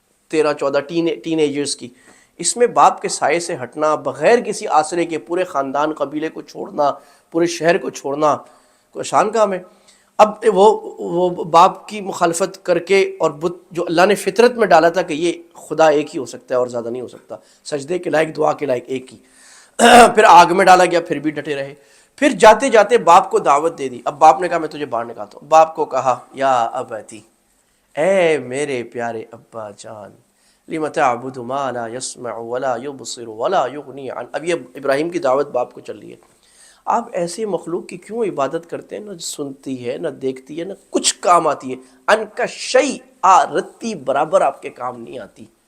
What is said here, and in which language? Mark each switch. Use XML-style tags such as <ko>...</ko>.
<ur>13-14 ten agers کی، اس میں باپ کے سائے سے ہٹنا، بغیر کسی آسرے کے پورے خاندان قبیلے کو چھوڑنا، پورے شہر کو چھوڑنا، کوئی آسان کام ہے؟ اب وہ باپ کی مخالفت کر کے، اور بت جو اللہ نے فطرت میں ڈالا تھا کہ یہ خدا ایک ہی ہو سکتا ہے اور زیادہ نہیں ہو سکتا، سجدے کے لائق، دعا کے لائق ایک ہی، پھر آگ میں ڈالا گیا، پھر بھی ڈٹے رہے. پھر جاتے جاتے باپ کو دعوت دے دی. اب باپ نے کہا میں تجھے باہر نکالتا ہوں. باپ کو کہا</ur> <ar>یا ابتی،</ar> <ur>اے میرے پیارے ابا جان،</ur> <ar>لم تعبد ما لا يسمع ولا يبصر ولا يغني عن.</ar> <ur>اب یہ ابراہیم کی دعوت باپ کو چل رہی ہے. آپ ایسی مخلوق کی کیوں عبادت کرتے ہیں، نہ سنتی ہے، نہ دیکھتی ہے، نہ کچھ کام آتی ہے، ان کا شیء رتی برابر آپ کے کام نہیں آتی.</ur>